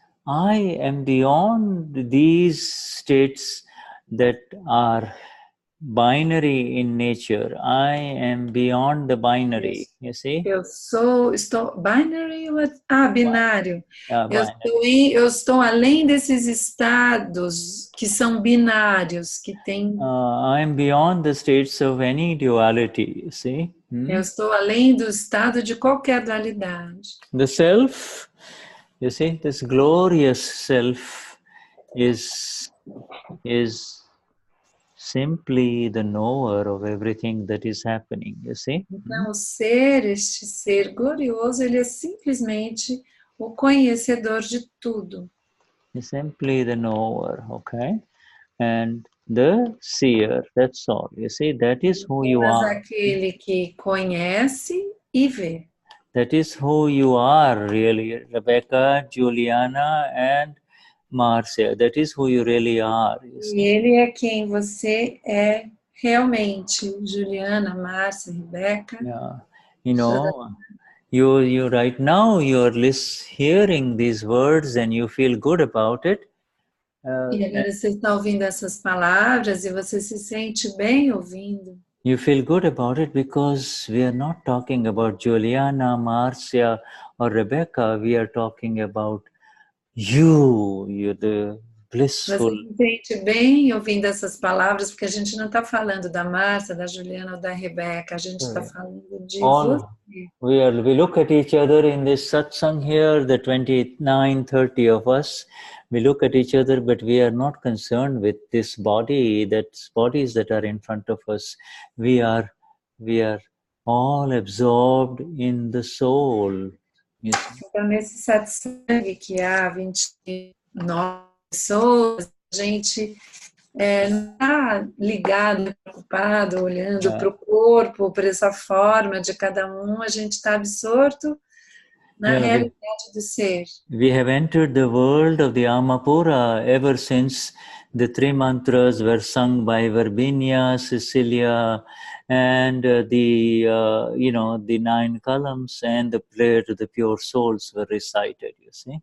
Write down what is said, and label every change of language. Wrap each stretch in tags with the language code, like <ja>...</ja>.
<en>I am beyond these states that are binary in nature. I am beyond the binary, you see?</en> <pt>Estou</pt> <en>binary,</en> <pt>binário.</pt> <en>Binary.</en> <pt>Eu estou além desses estados que são binários, que tem.</pt> <en>I am beyond the states of any duality, you see?</en> <pt>Eu estou além do estado de qualquer dualidade.</pt> <en>The self, you see, this glorious self is simply the knower of everything that is happening, you see?</en> <pt>Então, este ser glorioso, ele é simplesmente o conhecedor de tudo.</pt> <en>He's simply the knower, okay? And the seer, that's all. You see, that is who you are.</en> <pt>Aquele que conhece e vê.</pt> <en>That is who you are, really, Rebecca, Juliana, and Marcia. That is who you really are. You see.</en> <pt>E ele é quem você é realmente, Juliana, Márcia, Rebeca.</pt> <en>Yeah, you know, you right now you're hearing these words and you feel good about it.</en> <pt>E agora você está ouvindo essas palavras e você se sente bem ouvindo.</pt> <en>You feel good about it because we are not talking about Juliana, Marcia, or Rebecca. We are talking about you're the blissful.</en> <pt>Você se sente bem ouvindo essas palavras porque a gente não está falando da Márcia, da Juliana ou da Rebeca. A gente está falando de você.</pt> <en>We look at each other in this satsang here, the 29, 30 of us. We look at each other, but we are not concerned with this bodies that are in front of us. We are all absorbed in the soul.</en> <pt>Então, nesse satsang que há 29 pessoas, a gente não está ligado, preocupado, olhando para o corpo, para essa forma de cada um, a gente está absorto na realidade do ser.</pt> <en>We have entered the world of the Amapura ever since the three mantras were sung by Verbinia, Cecilia, and the 9 columns and the prayer to the pure souls were recited, you see.</en>